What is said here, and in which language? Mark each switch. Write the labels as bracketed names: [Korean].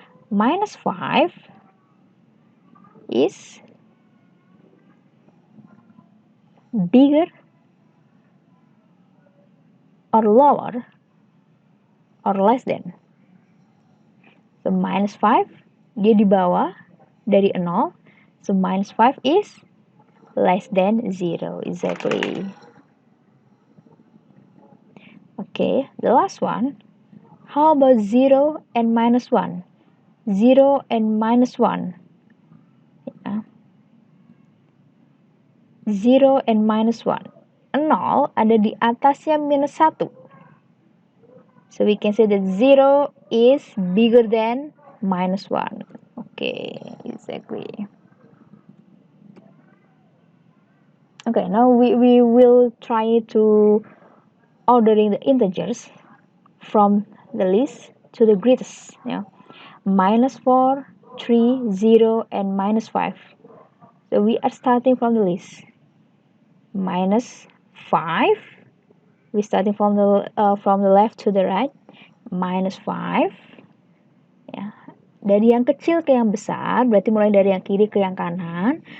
[English] Minus 5 is bigger or lower or less than. [Indonesian] So minus 5, dia di bawah dari 0. [English] So minus 5 is less than 0, exactly. Okay, the last one. How about 0 and minus 1? 0 and minus 1. Yeah. 0 and minus 1. [Indonesian] 0 ada di atasnya minus 1. [English] So we can say that 0 is bigger than minus 1. Okay, exactly. Okay, now we will try to ordering the integers from the least to the greatest. Yeah. Minus 4, 3, 0, and minus 5. So we are starting from the least. Minus 5. We're starting from the left to the right. Minus 5. Ya. [Indonesian] Dari yang kecil ke yang besar, berarti mulai dari yang kiri ke yang kanan.